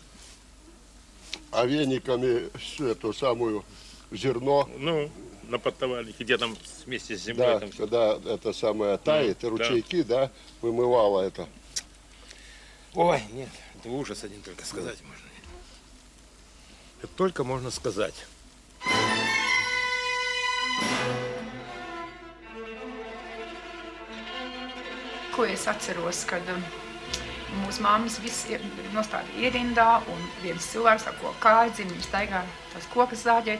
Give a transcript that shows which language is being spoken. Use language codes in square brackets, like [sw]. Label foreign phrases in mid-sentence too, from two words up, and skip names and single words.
[ru] А вениками эту самую зерно? Ну, на подтоварнике, где там вместе с землей. Да, там когда это самое тает, и ручейки, да, вымывало это. Ой, нет, это ужас один только сказать можно. Это только можно сказать. [lv] Ko es atceros, kad mūsu mammas visi nostāda ierindā un viens cilvēks ar ko kājdzīm, viņš staigā tās kokas zāģēt.